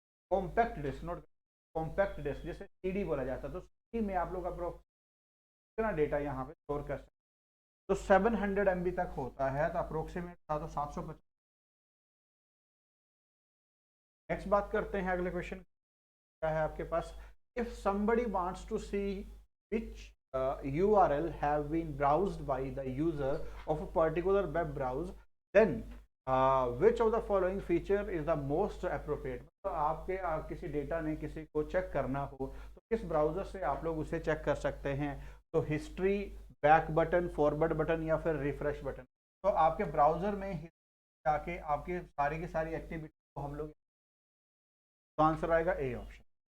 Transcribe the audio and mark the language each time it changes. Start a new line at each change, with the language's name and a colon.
Hindi: Compact disc, note compact disc, जिसे CD बोला जाता है। तो सीडी में आप लोग कितना डेटा यहाँ पे स्टोर कर सकते हैं? तो 700 MB तक होता है, तो अप्रोक्सीमेट था तो 750। नेक्स्ट बात करते हैं, अगले क्वेश्चन क्या है आपके पास?
English: If somebody wants to see which URL have been browsed by the user of a particular web browse, then which of the following feature is the most appropriate।
Hindi: तो आपके किसी डेटा ने किसी को चेक करना हो तो किस ब्राउजर से आप लोग उसे चेक कर सकते हैं? तो history, back button, forward button या फिर रिफ्रेश बटन। तो आपके ब्राउजर में जाके आपकी सारी की सारी एक्टिविटी को हम लोग, तो आंसर आएगा ए ऑप्शन।